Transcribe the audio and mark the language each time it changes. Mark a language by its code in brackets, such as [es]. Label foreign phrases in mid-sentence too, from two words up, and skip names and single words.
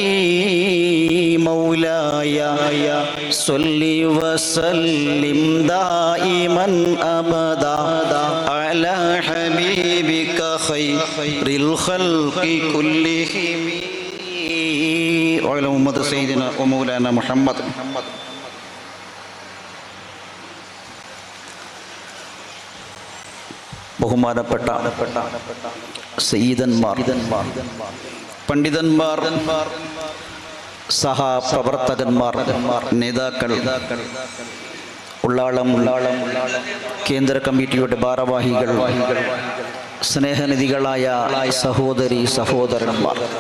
[ar] مولاي صل وسلم دائما أبدا على حبيبك خير الخلق كلهم وعلى أمة سيدنا ومولانا محمد. [ml] ബഹുമാനപ്പെട്ട സയ്യിദന്മാർ, പണ്ഡിതന്മാർ, സഹപ്രവർത്തകന്മാർ, നേതാക്കൾ, ഉള്ളാളം കേന്ദ്ര കമ്മിറ്റിയുടെ ഭാരവാഹികൾ, സ്നേഹനിധികളായ സഹോദരി സഹോദരന്മാർ,